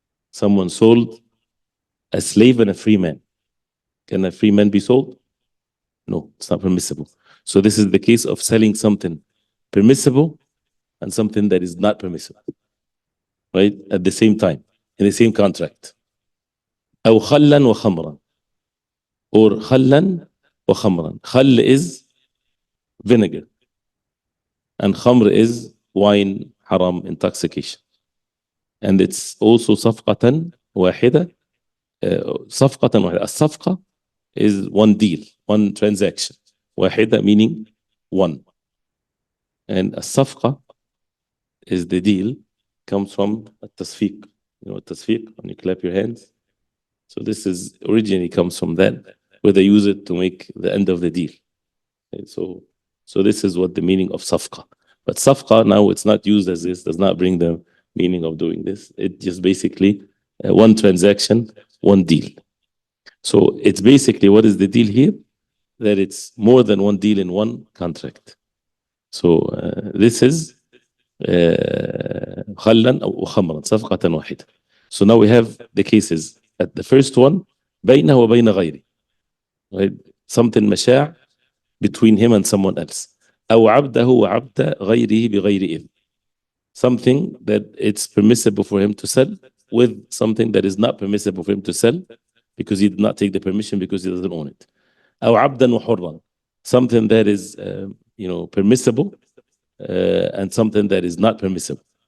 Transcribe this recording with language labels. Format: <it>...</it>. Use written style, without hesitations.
<en>Someone sold a slave and a free man. Can a free man be sold? No, it's not permissible. So this is the case of selling something permissible and something that is not permissible, right? At the same time, in the same contract.</en> <ar>أو خلا وخمرا,</ar> <en>or</en> <ar>خلا وخمرا.</ar> <en>خل is vinegar, and khamr is wine, haram, intoxication. And it's also</en> <ar>صفقة واحدة. صفقة واحدة.</ar> <en>الصفقة is one deal, one transaction. واحدة meaning one. And الصفقة is the deal, comes from التصفيق. You know التصفيق, when you clap your hands. So this is originally comes from that, where they use it to make the end of the deal. Okay, so this is what the meaning of safqa. But safqa now, it's not used as this, does not bring the meaning of doing this. It just basically one transaction, one deal. So it's basically, what is the deal here? That it's more than one deal in one contract. So this is</en> <ar>خلا أو خمرا, صفقة واحدة.</ar> <en>So now we have the cases. At the first one,</en> <ar>بينه وبين غيره,</ar> <en>right? Something مشاع between him and someone else.</en> <ar>أو عبده وعبد غيره بغير إذن.</ar> <en>Something that it's permissible for him to sell with something that is not permissible for him to sell because he did not take the permission because he doesn't own it.</en> <ar>أو عبدا وحرا.</ar> <en>Something that is, permissible, and something that is not permissible.</en>